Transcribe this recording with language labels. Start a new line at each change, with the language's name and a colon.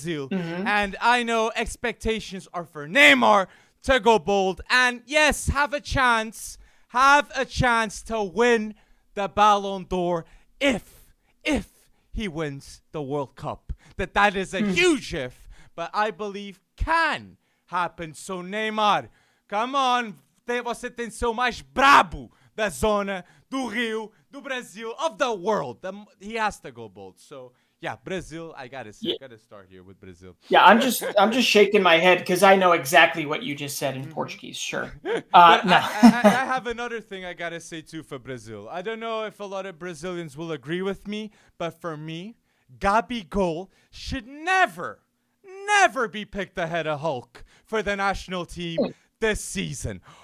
English: And I know expectations are for Neymar to go bold and yes, have a chance to win the Ballon d'Or if he wins the World Cup. That is a huge if, but I believe can happen. So Neymar, come on.
Portuguese: Você tem seu mais brabo da zona, do Rio, do Brazil,
English: of the world. He has to go bold. So, yeah, Brazil, I gotta start here with Brazil. Yeah, I'm just shaking my head because I know exactly what you just said in Portuguese. Sure. No. I have another thing I gotta say, too, for Brazil. I don't know if a lot of Brazilians will agree with me, but for me, Gabigol should never be picked ahead of Hulk for the national team this season.